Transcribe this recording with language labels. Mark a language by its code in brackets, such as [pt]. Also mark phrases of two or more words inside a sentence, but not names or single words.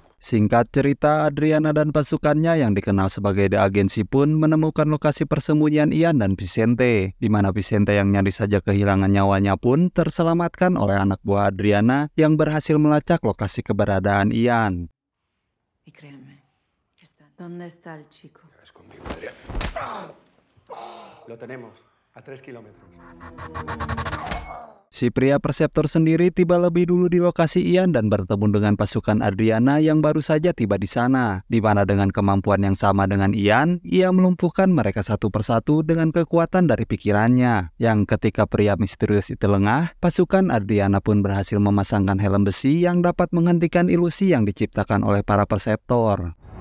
[id] Singkat cerita, Adriana dan pasukannya yang dikenal sebagai The Agency pun menemukan lokasi persembunyian Ian dan Vicente, di mana Vicente yang nyaris saja kehilangan nyawanya pun terselamatkan oleh anak buah Adriana yang berhasil melacak lokasi keberadaan Ian. [es] Y créanme, ¿dónde está el chico? Es conmigo, Adrián. Lo tenemos, a 3 kilómetros. [id] Si pria perseptor sendiri tiba lebih dulu di lokasi Ian dan bertemu dengan pasukan Adriana yang baru saja tiba di sana, di mana dengan kemampuan yang sama dengan Ian, ia melumpuhkan mereka satu persatu dengan kekuatan dari pikirannya. Yang ketika pria misterius itu lengah, pasukan Adriana pun berhasil memasangkan helm besi yang dapat menghentikan ilusi yang diciptakan oleh para perseptor.